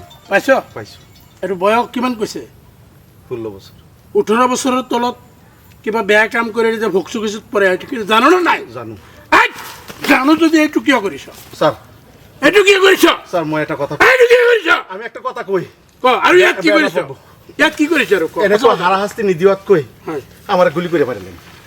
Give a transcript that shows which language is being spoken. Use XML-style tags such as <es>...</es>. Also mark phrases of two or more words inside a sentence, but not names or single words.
<as>পাইছ? এইটো বয়স কিমান কৈছে? 16 বছৰ 18 বছৰৰ তলত কিবা বেয়া কাম কৰিলে যে ভোকচু গেছত পৰে এইটো কি জানো নে নাই? জানো এই, জানো যদি এইটো কিয় কৰিছ? স্যার এইটো কিয় কৰিছ? স্যার মই এটা কথা এইটো কিয় কৰিছ?</as> <bn>আমি একটা কথা কই</bn> <as>ক আৰু ইয়াত কি কৰিছ? ইয়াত কি কৰিছ আৰু ক? এনেকুৱা হাৰাশাস্তি নিদিয়াতকৈ হয়। আমাৰ গুলি কৰি পাৰিলেন</as>